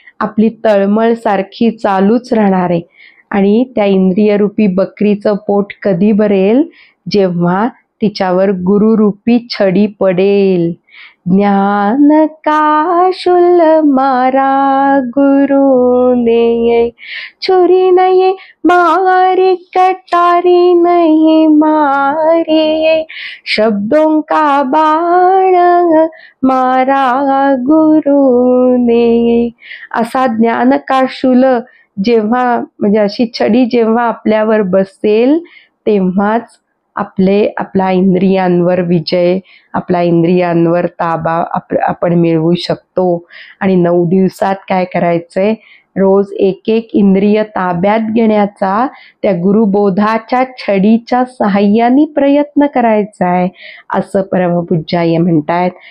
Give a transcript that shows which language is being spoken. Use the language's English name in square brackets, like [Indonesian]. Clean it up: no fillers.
[Marathi] आपली तळमळ सारखी चालूच राहणार आहे. आणि त्या इंद्रियरूपी बकरीचं पोट कधी भरेल, जेव्हा तिच्यावर गुरुरूपी छडी पडेल. [Hindi] ज्ञान का शुल मारा गुरु ने, छुरी नहीं मारी कटारी नहीं मारी, शब्दों का बाण मारा गुरु ने. [Marathi] असा ज्ञान का शूल जेव्हा, म्हणजे अशी छडी जेव्हा आपल्यावर बसेल तेव्हाच आपला इंद्रियांवर विजय, आपला इंद्रियांवर ताबा आपण मिळवू शकतो. आणि 9 दिवसात काय करायचंय, रोज एक एक इंद्रिय ताब्यात घेण्याचा त्या गुरुबोधाच्या छडीच्या सहाय्याने प्रयत्न करायचा आहे, असं परमपूज्याय म्हणतायत.